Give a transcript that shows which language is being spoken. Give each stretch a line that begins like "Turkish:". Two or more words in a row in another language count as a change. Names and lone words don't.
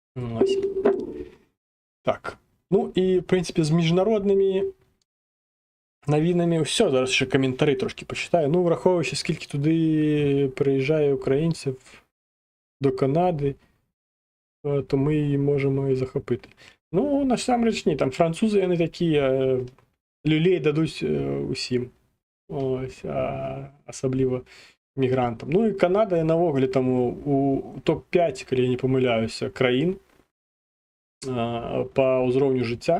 Belarusian: Так. Ну і, в прынцыпе, з міжнароднымі навінамі ўсё. Зараз яшчэ каментары трошки пачытаю.
Ukrainian: Ну, врахоўваючы, скільки туды прыязджае украінців до Канады, то ми можемо і захопити. Ну,
Belarusian: насамрэч ні, там французы яны такія, люлей дадуць усім. Ось, асабліва мігрантам. Ну і Канада навогуле там у топ-5, калі я не памыляюся, краін па ўзроўню жыцця.